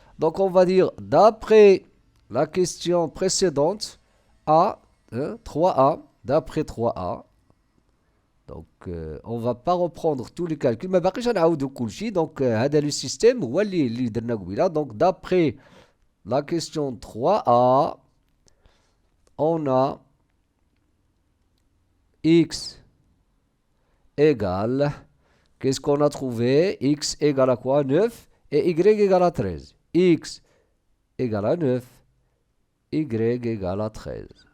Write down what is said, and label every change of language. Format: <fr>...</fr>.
<fr>Donc, on va dire, d'après la question précédente, A, 3A, d'après 3A, donc, on ne va pas reprendre tous les calculs, mais</fr> <ar>باقيش نعاودو كلشي. Donc, هذا le système هو اللي درنا قبيله.</ar> <fr>Donc, d'après la question 3A, on a x égale, qu'est-ce qu'on a trouvé? X égale à quoi? 9 et y égale à 13. X égale à 9, y égale à 13.</fr>